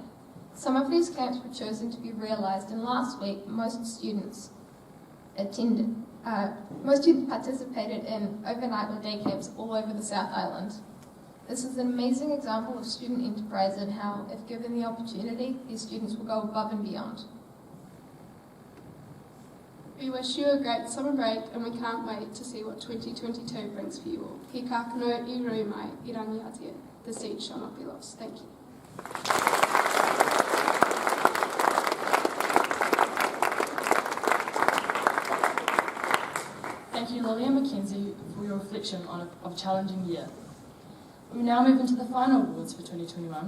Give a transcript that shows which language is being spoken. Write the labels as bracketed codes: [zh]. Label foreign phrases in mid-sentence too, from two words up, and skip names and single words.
[en] Some of these camps were chosen to be realised, and last week most students participated in overnight or day camps all over the South Island. This is an amazing example of student enterprise and how, if given the opportunity, these students will go above and beyond. We wish you a great summer break and we can't wait to see what 2022 brings for you all. [mi] He ka kano I rui mai, I rangiatia. [en] The seed shall not be lost. Thank you. thank you, Lily and Mackenzie, for your reflection on a challenging year. We now move into the final awards for 2021.